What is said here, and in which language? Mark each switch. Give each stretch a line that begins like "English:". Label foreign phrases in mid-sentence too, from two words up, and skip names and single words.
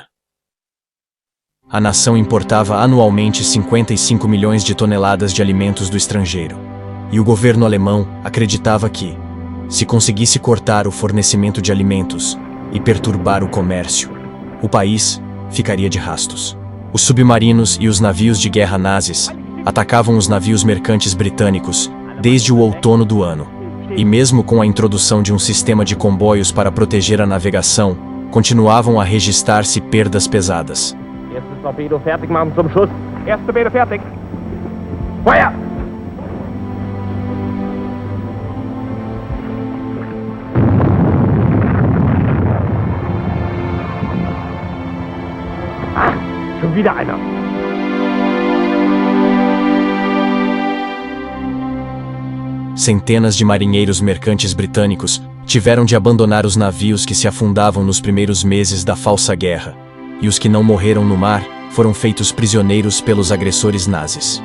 Portuguese: A nação importava anualmente 55 milhões de toneladas de alimentos do estrangeiro, e o governo alemão acreditava que, se conseguisse cortar o fornecimento de alimentos e perturbar o comércio, o país ficaria de rastos. Os submarinos e os navios de guerra nazis atacavam os navios mercantes britânicos desde o outono do ano, e mesmo com a introdução de um sistema de comboios para proteger a navegação, continuavam a registrar-se perdas pesadas.
German: Erstes Torpedo fertig machen zum Schuss. Erstes Torpedo fertig. Feuer! Ah, schon wieder einer.
Portuguese: Centenas de marinheiros mercantes britânicos tiveram de abandonar os navios que se afundavam nos primeiros meses da falsa guerra, e os que não morreram no mar foram feitos prisioneiros pelos agressores nazis.